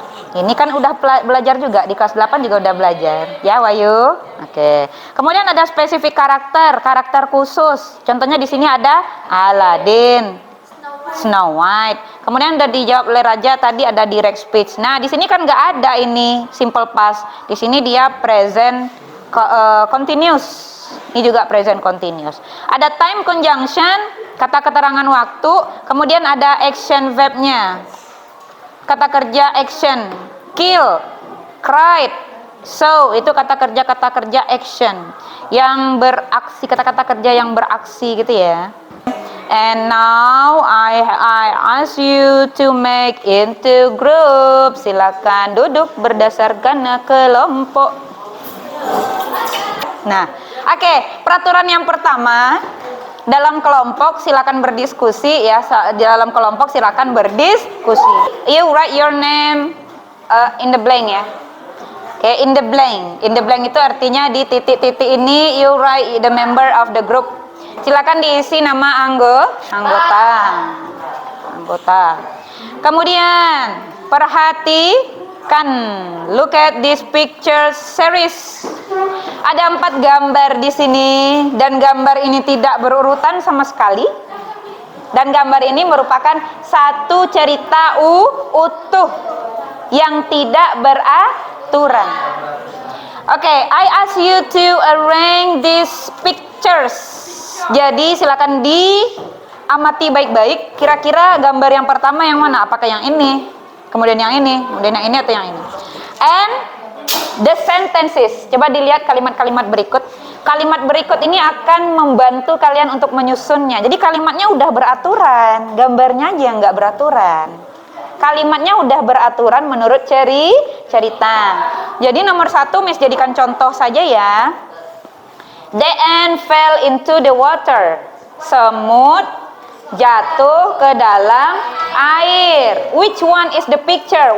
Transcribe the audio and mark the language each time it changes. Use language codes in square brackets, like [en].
[id] Ini kan udah belajar juga, di kelas 8 juga udah belajar. Ya, Wahyu? Oke. Kemudian ada spesifik karakter khusus. Contohnya di sini ada Aladdin, Snow White. Kemudian udah dijawab oleh Raja tadi, ada direct speech. Nah, di sini kan nggak ada ini simple past. Di sini dia present continuous. Ini juga present continuous. Ada time conjunction, kata keterangan waktu. Kemudian ada action verb-nya. Kata kerja action, kill, cried, so, itu kata kerja action yang beraksi, kata-kata kerja yang beraksi gitu ya. [en] And now I ask you to make into group. [id] Silakan duduk berdasarkan kelompok. Nah, oke, peraturan yang pertama, dalam kelompok silakan berdiskusi ya. Di dalam kelompok silakan berdiskusi. [en] You write your name in the blank ya. Oke, in the blank. In the blank [id] itu artinya di titik-titik ini [en] you write the member of the group. [id] Silakan diisi nama anggota. Kemudian perhatikan, [en] look at this picture series. [id] Ada 4 gambar di sini dan gambar ini tidak berurutan sama sekali. Dan gambar ini merupakan satu cerita utuh yang tidak beraturan. [en] Oke, I ask you to arrange these pictures. [id] Jadi silakan diamati baik-baik. Kira-kira gambar yang pertama yang mana? Apakah yang ini? Kemudian yang ini? Kemudian yang ini atau yang ini? [en] And the sentences. [id] Coba dilihat kalimat-kalimat berikut. Kalimat berikut ini akan membantu kalian untuk menyusunnya. Jadi kalimatnya udah beraturan, gambarnya aja yang nggak beraturan. Kalimatnya udah beraturan menurut cerita. Jadi nomor 1 Miss jadikan contoh saja ya. [en] The ant fell into the water. [id] Semut jatuh ke dalam air. [en] Which one is the picture?